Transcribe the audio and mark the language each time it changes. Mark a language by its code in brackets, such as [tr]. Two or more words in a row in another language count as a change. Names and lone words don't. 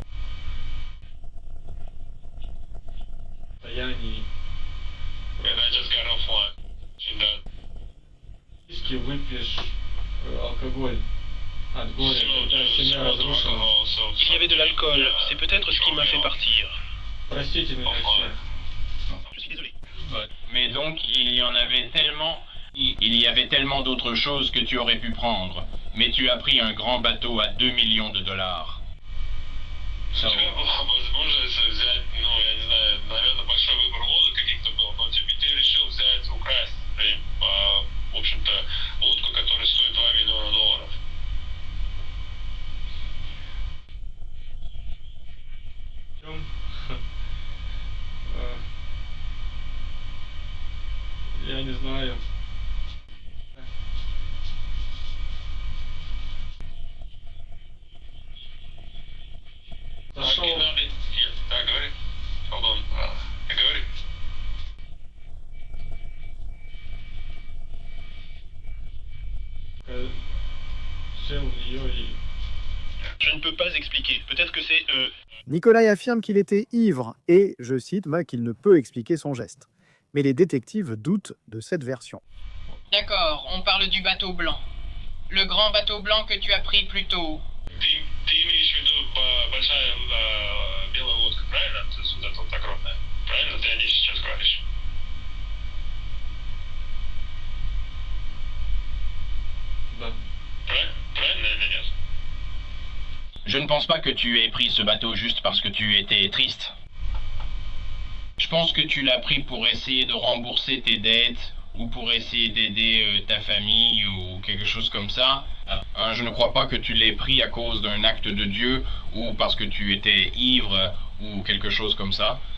[fr] Il y avait de l'alcool, c'est peut-être ce qui m'a fait partir. Je suis désolé. Mais donc, il y en avait tellement... Il y avait tellement d'autres choses que tu aurais pu prendre. Mais tu as pris un grand bateau à 2 millions de dollars. [ru] Возможно, взять, ну, я не знаю, наверное, большой выбор лодок каких-то был, но типа ты решил взять, украсть, в общем-то, лодку, которая стоит 2 миллиона долларов. Я не знаю. Да, говори. [en] Hold on. [ru] Говори. [fr] Je ne peux pas expliquer. Peut-être que c'est... Nikolai affirme qu'il était ivre et, je cite, qu'il ne peut expliquer son geste. Mais les détectives doutent de cette version. D'accord, on parle du bateau blanc. Le grand bateau blanc que tu as pris plus tôt. [ru] Ты имеешь в виду большая белая лодка, правильно? То есть вот эта вот огромная. Правильно ты о ней сейчас говоришь? Да. Правильно или нет? [fr] Je ne pense pas que tu aies pris ce bateau juste parce que tu étais triste. Je pense que tu l'as pris pour essayer de rembourser tes dettes ou pour essayer d'aider ta famille ou quelque chose comme ça. Je ne crois pas que tu l'aies pris à cause d'un acte de Dieu ou parce que tu étais ivre ou quelque chose comme ça.